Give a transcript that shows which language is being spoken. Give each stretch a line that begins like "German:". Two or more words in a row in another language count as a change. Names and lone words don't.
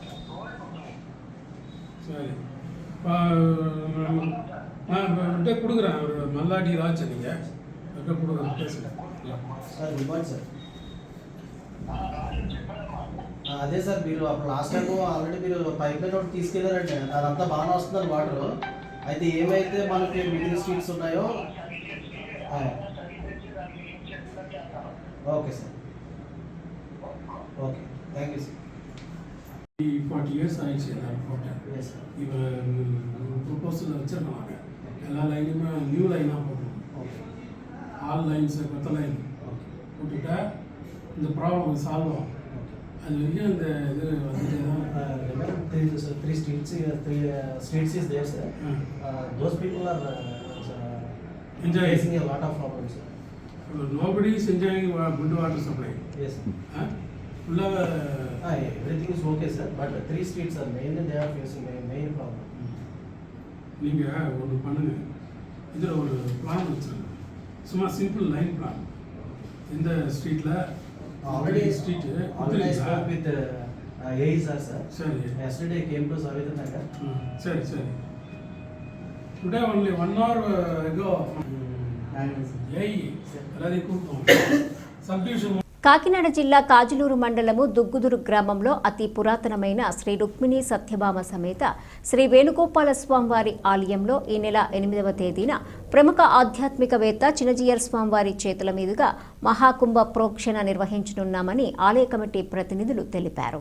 Tamil: சரி, நான் கொடுக்குறேன். ஒரு மல்லாடி ராஜ் நீங்கள் கொடுக்குறேன், பேசுங்க
English: sir. good morning sir.
Telugu: అదే సార్, మీరు అప్పుడు
English: last time already
Telugu: మీరు
English: pipe line
Telugu: ఒకటి తీసుకెళ్ళారంటే అదంతా బాగానే వస్తుంది వాటర్. అయితే ఏమైతే మనకి మిగిలిన స్ట్రీట్స్ ఉన్నాయో
English: okay sir, okay, thank you sir.
Tamil: 40 years ஆயிடுச்சு இப்போ ப்ரொப்போசல் வச்சுருக்காங்க. எல்லா லைனுமே
English: new line
Tamil: போடணும்.
English: all lines
Tamil: கொத்த லைன் போட்டுட்டா இந்த
English: problem solve
Tamil: ஆகும். அது வரைக்கும் இந்த இது வந்துட்டு தான்.
English: 3 streets is there, sir. Those people are facing a lot of problems, sir. Nobody is enjoying good water supply. Yes, sir. Full everything is okay, sir, but 3 streets are mainly they are facing a main problem.
Tamil: நீங்கள் ஒன்று பண்ணுங்கள், இதில் ஒரு பிளான் வச்சுருங்க. சும்மா
English: simple line plan.
Tamil: இந்த ஸ்ட்ரீட்டில்
English: already street already I spoke with AISR, sir.
Tamil: சரி,
English: yesterday I came to Savitrinagar.
Tamil: சரி சரி.
English: Today only 1 hour ago
Tamil: எல்லாரையும் கூப்பிட்டோம்.
English: சப்டிவிஷன்.
Telugu: కాకినాడ జిల్లా కాజులూరు మండలము దుగ్గుదురు గ్రామంలో అతి పురాతనమైన శ్రీ రుక్మిణి సత్యభామ సమేత శ్రీ వేణుగోపాల స్వామివారి ఆలయంలో ఈ నెల 8వ తేదీన ప్రముఖ ఆధ్యాత్మికవేత్త చినజీయర్ స్వామివారి చేతుల మీదుగా మహాకుంభ ప్రోక్షణ నిర్వహించనున్నామని ఆలయ కమిటీ ప్రతినిధులు తెలిపారు.